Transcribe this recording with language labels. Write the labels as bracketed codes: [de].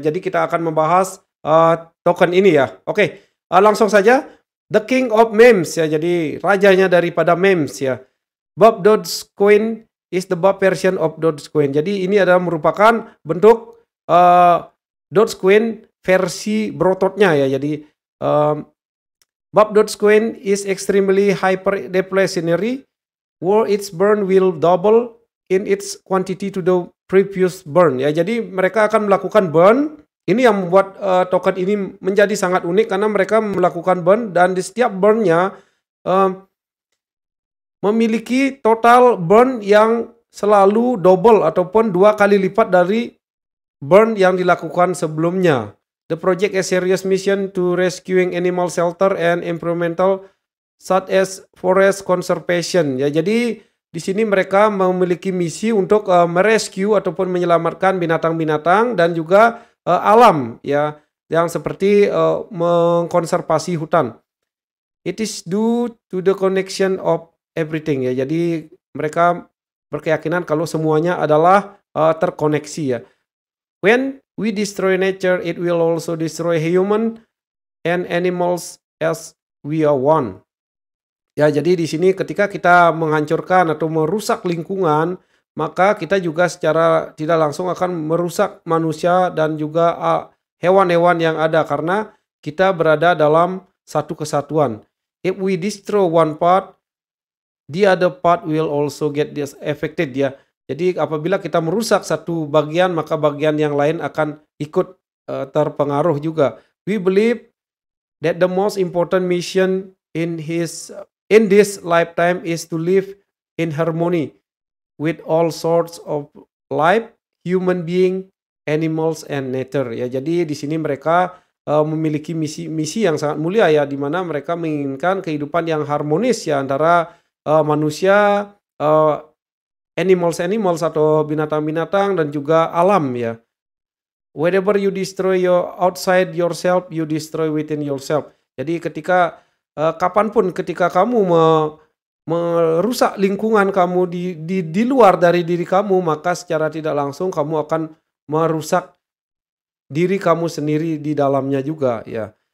[id] Jadi kita akan membahas token ini ya. Oke, langsung saja. [en] The King of Memes [id] ya, jadi rajanya daripada memes ya. [en] Bob Dogecoin is the Bob version of Dogecoin. [id] Jadi ini adalah merupakan bentuk Dogecoin versi brototnya ya. [en] Jadi Bob Dogecoin is extremely hyper deflationary, where its burn will double in its quantity to the previous burn ya. [id] Jadi mereka akan melakukan burn. Ini yang membuat token ini menjadi sangat unik karena mereka melakukan burn dan di setiap burnnya memiliki total burn yang selalu double ataupun 2 kali lipat dari burn yang dilakukan sebelumnya. [en] The project a serious mission to rescuing animal shelter and environmental such as forest conservation. [id] Ya, jadi di sini mereka memiliki misi untuk merescue ataupun menyelamatkan binatang-binatang dan juga alam ya, yang seperti mengkonservasi hutan. [en] It is due to the connection of everything ya. [id] Jadi mereka berkeyakinan kalau semuanya adalah terkoneksi ya. [en] When we destroy nature, it will also destroy human and animals as we are one. [id] Ya, jadi di sini ketika kita menghancurkan atau merusak lingkungan, maka kita juga secara tidak langsung akan merusak manusia dan juga hewan-hewan yang ada karena kita berada dalam satu kesatuan. [en] If we destroy one part, the other part will also get affected ya. [id] Jadi apabila kita merusak satu bagian, maka bagian yang lain akan ikut terpengaruh juga. [en] We believe that the most important mission in this lifetime is to live in harmony with all sorts of life, human being, animals, and nature ya. [id] Jadi di sini mereka memiliki misi yang sangat mulia ya, di mana mereka menginginkan kehidupan yang harmonis ya antara manusia, animals atau binatang-binatang dan juga alam ya. [en] Whenever you destroy your outside yourself, you destroy within yourself. [id] Jadi ketika kapanpun ketika kamu merusak lingkungan kamu di luar dari diri kamu, maka secara tidak langsung kamu akan merusak diri kamu sendiri di dalamnya juga ya.